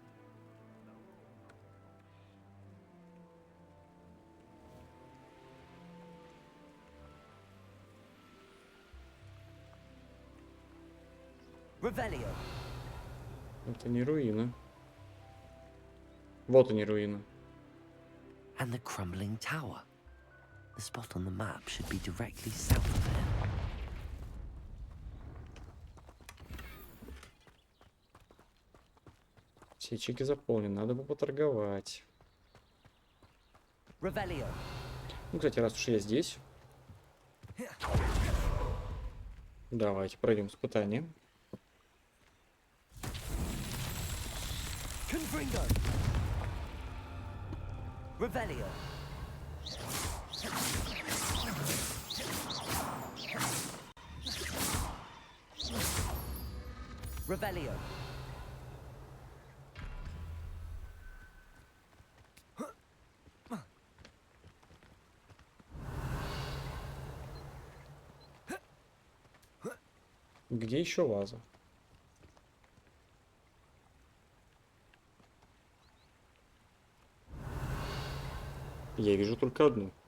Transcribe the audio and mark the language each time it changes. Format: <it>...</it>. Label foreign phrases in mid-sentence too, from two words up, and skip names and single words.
<ru>Revelio. Это не руины. Вот они, руины.</ru> <en>And the crumbling tower. The spot on the map should be directly south of here.</en> <ru>Все чеки заполнены, надо бы поторговать. Revelio. Ну, кстати, раз уж я здесь. Давайте пройдем испытание. Confringo. Revelio. Revelio. Где еще ваза? Я вижу только одну.</ru>